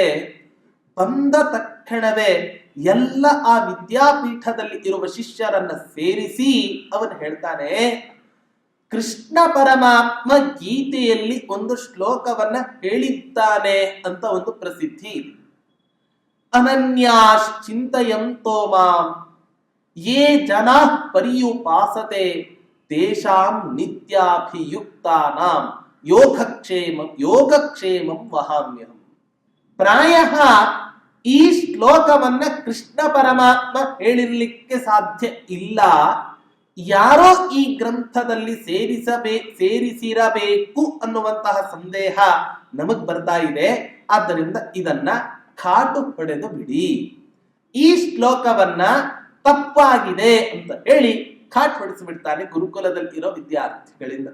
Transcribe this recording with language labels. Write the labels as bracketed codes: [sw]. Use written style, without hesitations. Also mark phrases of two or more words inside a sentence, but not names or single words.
[kn] ಬಂದ ತಕ್ಷಣವೇ ಎಲ್ಲ ಆ ವಿದ್ಯಾಪೀಠದಲ್ಲಿ ಇರುವ ಶಿಷ್ಯರನ್ನ ಸೇರಿಸಿ ಅವನು ಹೇಳ್ತಾನೆ, ಕೃಷ್ಣ ಪರಮಾತ್ಮ ಗೀತೆಯಲ್ಲಿ ಒಂದು ಶ್ಲೋಕವನ್ನ ಹೇಳಿದ್ದಾನೆ ಅಂತ ಒಂದು ಪ್ರಸಿದ್ಧಿ. [sa] ಅನನ್ಯಾಶ್ಚಿಂತಯಂತೋ ಮಾಂ ಯೇ ಜನಾ ಪರ್ಯುಪಾಸತೆ ತೇಷಾಂ ನಿತ್ಯಾಭಿಯುಕ್ತಾನಾಂ ಯೋಗಕ್ಷೇಮಂ ವಹಾಮ್ಯಹಂ. [kn] ಪ್ರಾಯಃ ಈ ಶ್ಲೋಕವನ್ನ ಕೃಷ್ಣ ಪರಮಾತ್ಮ ಹೇಳಿರ್ಲಿಕ್ಕೆ ಸಾಧ್ಯ ಇಲ್ಲ. ಯಾರೋ ಈ ಗ್ರಂಥದಲ್ಲಿ ಸೇರಿಸಿರಬೇಕು ಅನ್ನುವಂತಹ ಸಂದೇಹ ನಮಗ್ ಬರ್ತಾ ಇದೆ. ಆದ್ದರಿಂದ ಇದನ್ನ ಕಾಟು ಹೊಡೆದು ಬಿಡಿ, ಈ ಶ್ಲೋಕವನ್ನ ತಪ್ಪಾಗಿದೆ ಅಂತ ಹೇಳಿ ಕಾಟ್ ಹೊಡಿಸಿಬಿಡ್ತಾನೆ ಗುರುಕುಲದಲ್ಲಿ ಇರೋ ವಿದ್ಯಾರ್ಥಿಗಳಿಂದ.